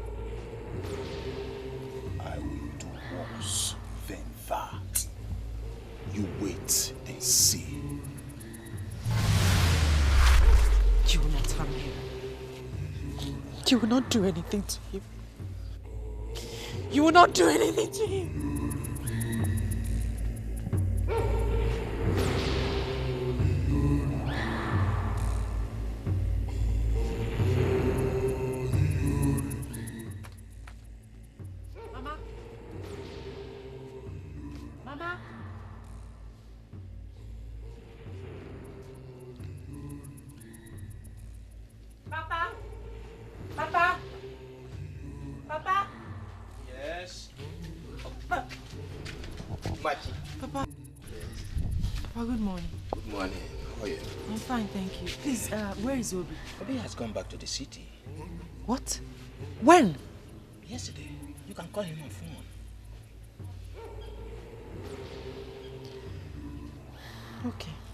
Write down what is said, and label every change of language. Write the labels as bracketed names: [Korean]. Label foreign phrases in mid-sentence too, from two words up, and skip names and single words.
[English] I will do worse than that. You wait and see. You will not harm him. You will not do anything to him. You will not do anything to him. Mama? Mama? Papa? Papa? Papa? Yes. Machi. Papa. Papa, good morning. Good morning. How are you? I'm fine, thank you. Please, where is Obi? Obi has gone back to the city. What? When? Yesterday. You can call him on phone. Okay.